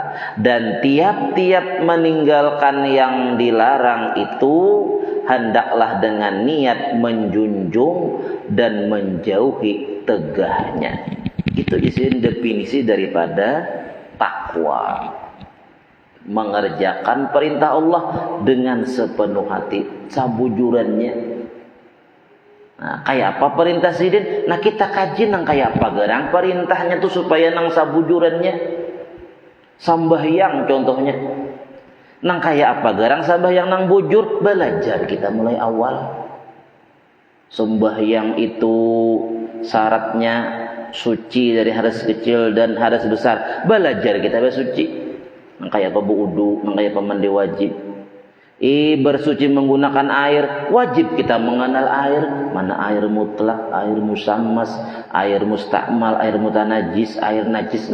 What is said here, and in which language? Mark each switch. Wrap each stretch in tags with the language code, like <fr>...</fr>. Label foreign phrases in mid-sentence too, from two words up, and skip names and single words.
<bjn>Dan tiap-tiap meninggalkan yang dilarang itu hendaklah dengan niat menjunjung dan menjauhi tegahnya. Itu isi definisi daripada takwa. Mengerjakan perintah Allah dengan sepenuh hati, sabujurannya. Nah, kayak apa perintah sidin? Nah, kita kaji nang kayak apa gerang perintahnya tuh supaya nang sabujurannya. Sambahyang contohnya. Nang kayak apa gerang sambahyang nang bujur, belajar kita mulai awal. Sembahyang itu syaratnya suci dari hadas kecil dan hadas besar. Belajar kita bersuci. Nang kayak apa wudu, nang kayak apa mandi wajib. Bersuci menggunakan air, wajib kita mengenal air, mana air mutlak, air musammas, air mustakmal, air mutanajis, air najis.</bjn>